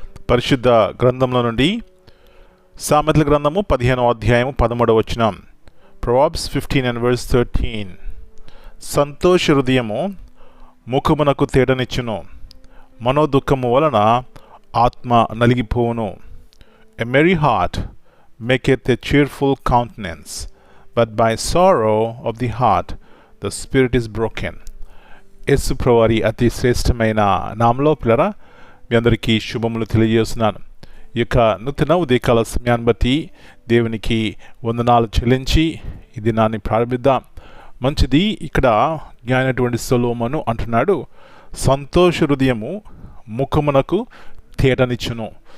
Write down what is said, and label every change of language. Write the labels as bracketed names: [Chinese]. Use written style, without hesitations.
[Telugu] పరిశుద్ధ గ్రంథంలో నుండి సామెతల గ్రంథము 15వ అధ్యాయము 13వ వచనం. [English] Proverbs 15 and verse 13. [Telugu] సంతోష హృదయము ముఖమునకు తేటనిచ్చును, మనోదుఃఖము వలన ఆత్మ నలిగిపోవును. [English] A merry heart maketh a cheerful countenance, but by sorrow of the heart the spirit is broken. [Telugu] యేసు ప్రభువారి అతి శ్రేష్టమైన నామములో పిల్లరా మీ అందరికీ శుభములు తెలియజేస్తున్నాను. ఈ యొక్క నూతన ఉదయకాల సమయాన్ని బట్టి దేవునికి వందనాలు చెల్లించి ఈ దినాన్ని ప్రారంభిద్దాం. మంచిది. ఇక్కడ జ్ఞానటువంటి సొలొమోను అంటున్నాడు, సంతోష హృదయము ముఖమునకు తేటనిచ్చును.